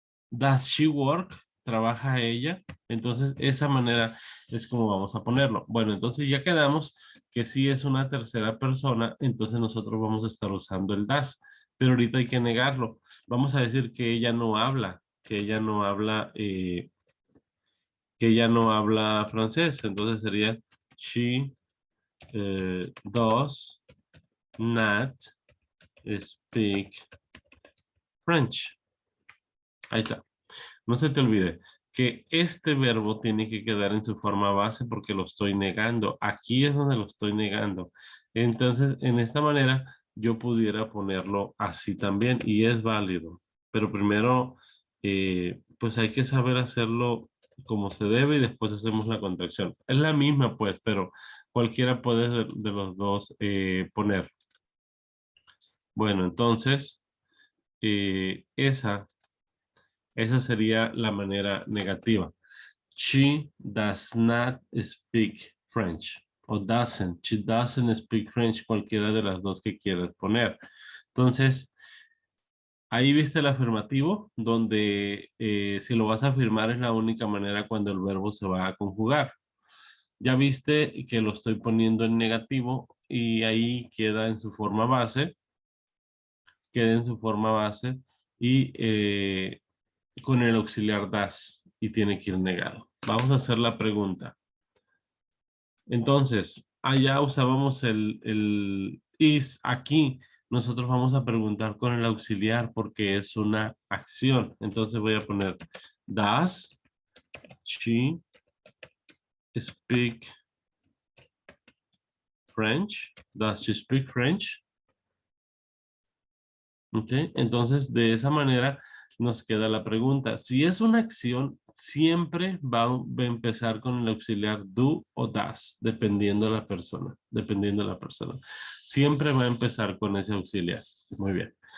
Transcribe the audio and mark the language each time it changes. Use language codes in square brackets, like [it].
[en] Does she work? [es] ¿Trabaja ella? Entonces, esa manera es como vamos a ponerlo. Bueno, entonces ya quedamos que si es una tercera persona, entonces nosotros vamos a estar usando el does. Pero ahorita hay que negarlo. Vamos a decir que ella no habla, que ella no habla francés. Entonces sería [en] she does not speak French. [es] Ahí está. No se te olvide que este verbo tiene que quedar en su forma base porque lo estoy negando. Aquí es donde lo estoy negando. Entonces, en esta manera, yo pudiera ponerlo así también y es válido. Pero primero, pues hay que saber hacerlo como se debe y después hacemos la contracción. Es la misma, pues, pero cualquiera puede de los dos poner. Bueno, entonces, esa sería la manera negativa. [en] She does not speak French. O doesn't. She doesn't speak French. [es] Cualquiera de las dos que quieras poner. Entonces, ahí viste el afirmativo, donde si lo vas a afirmar es la única manera cuando el verbo se va a conjugar. Ya viste que lo estoy poniendo en negativo y ahí queda en su forma base. Queda en su forma base y con el auxiliar das y tiene que ir negado. Vamos a hacer la pregunta. Entonces, allá usábamos el is. Aquí nosotros vamos a preguntar con el auxiliar porque es una acción. Entonces voy a poner [en] does she speak French? Does she speak French? [es] ¿Ok? Entonces, de esa manera nos queda la pregunta. Si es una acción, siempre va a empezar con el auxiliar do o das, dependiendo de la persona. Dependiendo de la persona. Siempre va a empezar con ese auxiliar. Muy bien.